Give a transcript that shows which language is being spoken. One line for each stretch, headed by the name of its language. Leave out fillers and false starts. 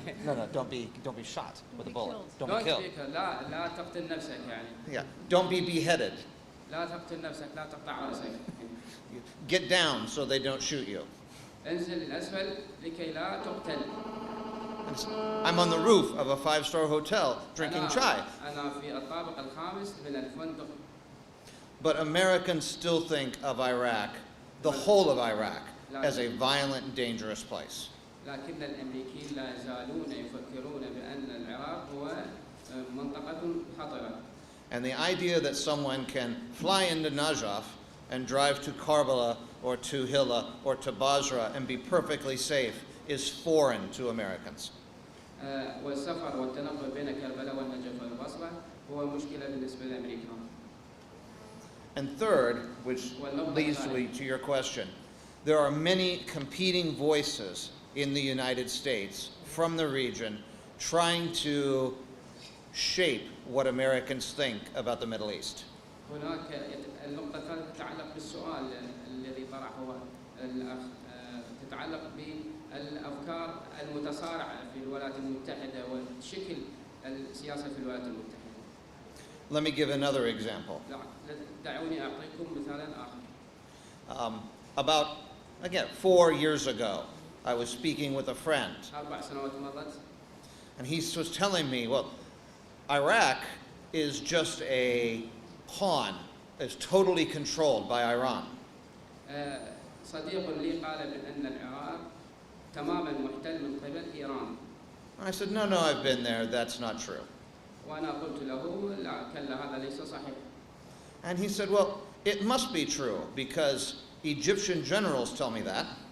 English: No, don't be shot with a bullet. Don't be don't killed.
Arabic: لا تقتل نفسك يعني.
English: Yeah, don't be beheaded.
Arabic: لا تقتل نفسك، لا تقطع رأسك.
English: Get down so they don't shoot you.
Arabic: انزل الأسفل لكي لا تقتل.
English: I'm on the roof of a 5-star hotel drinking chai.
Arabic: أنا في الطابق الخامس من الفندق.
English: But Americans still think of Iraq, the whole of Iraq, as a violent and dangerous place.
Arabic: لكن الأمريكيين لا يزالون يفكرون بأن العراق هو منطقة خطرة.
English: And the idea that someone can fly into Najaf and drive to Karbala or to Hilla or to Basra and be perfectly safe is foreign to Americans.
Arabic: والسفر والتنقل بين كربلاء والنجف والبصرة هو مشكلة بالنسبة للأمريكان.
English: And third, which leads me to your question, there are many competing voices in the United States from the region trying to shape what Americans think about the Middle East.
Arabic: هناك النقطة الثالثة تتعلق بالسؤال الذي طرحه الأخ، تتعلق بالأفكار المتصارعة في الولايات المتحدة وشكل السياسة في الولايات المتحدة.
English: Let me give another example.
Arabic: دعوني أعطيكم مثالا آخر.
English: About, again, 4 years ago, I was speaking with a friend,
Arabic: 4 سنوات مضت.
English: and he was telling me, well, Iraq is just a pawn, it's totally controlled by Iran.
Arabic: صديق لي قال بأن العراق تماما محتل من قبل إيران.
English: I said, no, I've been there, that's not true.
Arabic: وأنا قلت له لا كلا هذا ليس صحيح.
English: And he said, well, it must be true because Egyptian generals tell me that.